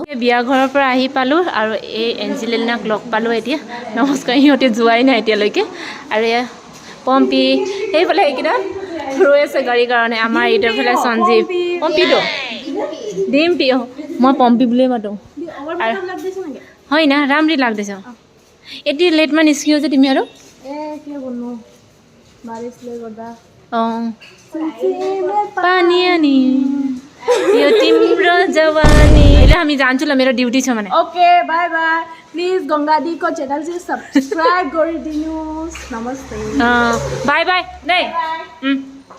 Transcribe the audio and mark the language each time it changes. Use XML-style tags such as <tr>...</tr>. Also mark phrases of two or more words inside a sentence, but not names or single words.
<as>বিয়া ঘৰৰ পৰা আহি পালোঁ আৰু এই এঞ্জেলিনাক লগ পালোঁ এতিয়া। নমস্কাৰ, সিহঁতে যোৱাই নাই এতিয়ালৈকে। আৰু এয়া পম্পী, সেইফালে সেইকেইটা ৰৈ আছে গাড়ীৰ কাৰণে। আমাৰ এইফালে সঞ্জীৱ, পম্পীটো ডিম্পী, মই পম্পী বুলিয়ে মাতোঁ। হয় না,</as> <ne>राम्री लाग्दैछ। यति लेटमा निस्कियो चाहिँ तिमीहरू? के भन्नु, बारिसले गर्दा पानी अनि यो तिम्रो जवानी। अहिले हामी जान्छु ल, मेरो ड्युटी छ भने।</ne> <en>okay, bye bye.</en> <ne>प्लिज गङ्गादीको च्यानल चाहिँ सब्सक्राइब गरिदिनुहोस्। नमस्ते,</ne> <en>bye bye नै।</en>